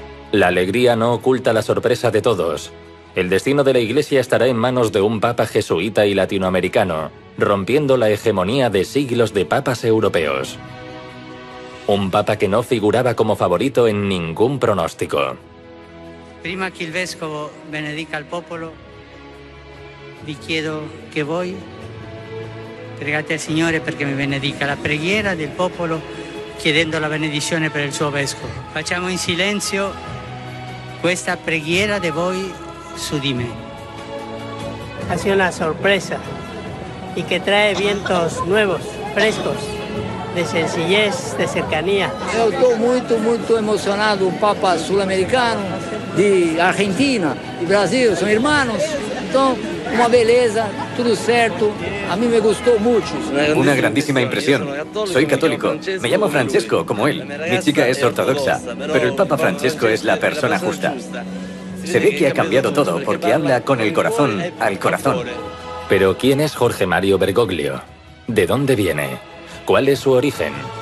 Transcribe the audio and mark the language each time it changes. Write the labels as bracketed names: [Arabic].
[Spanish] La alegría no oculta la sorpresa de todos. El destino de la Iglesia estará en manos de un papa jesuita y latinoamericano, rompiendo la hegemonía de siglos de papas europeos. Un papa que no figuraba como favorito en ningún pronóstico. [Italian] Prima che il vescovo benedica il popolo, vi chiedo che voi pregate al Signore perché mi benedica. La preghiera del popolo chiedendo la benedizione per il suo vescovo. Facciamo in silenzio questa preghiera de voi su di me. [Spanish] Ha sido una sorpresa y que trae vientos nuevos, frescos, de sencillez, de cercanía. [Portuguese] Eu estou muito emocionado, um Papa sul-americano, de Argentina, de Brasil, são irmãos. Então, uma beleza, tudo certo. [Spanish] A mí me gustó mucho. Una grandísima impresión. Soy católico. Me llamo Francesco, como él. Mi chica es ortodoxa, pero el Papa Francesco es la persona justa. Se ve que ha cambiado todo porque habla con el corazón al corazón. Pero ¿quién es Jorge Mario Bergoglio? ¿De dónde viene? ¿Cuál es su origen?